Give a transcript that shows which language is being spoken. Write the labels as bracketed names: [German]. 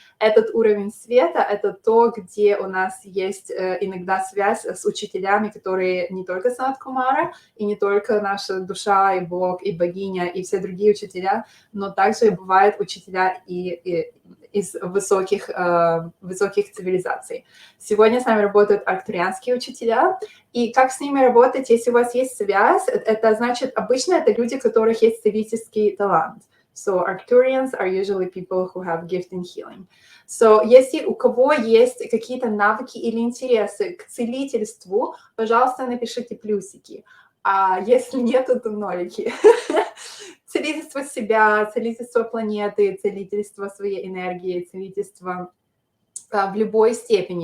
[Russian] Этот уровень света — это то, где у нас есть иногда связь с учителями, которые не только Санат Кумара, и не только наша душа, и Бог, и богиня, и все другие учителя, но также бывают учителя и из высоких цивилизаций. Сегодня с нами работают арктурианские учителя, и как с ними работать, если у вас есть связь, это значит, обычно это люди, у которых есть целительский талант. [English] So Arcturians are usually people who have gift in healing. [Russian] So если у кого есть какие-то навыки или интересы к целительству, пожалуйста, напишите плюсики. А если нет, то нолики. Целительство себя, целительство планеты, целительство своей энергии, целительство в любой степени.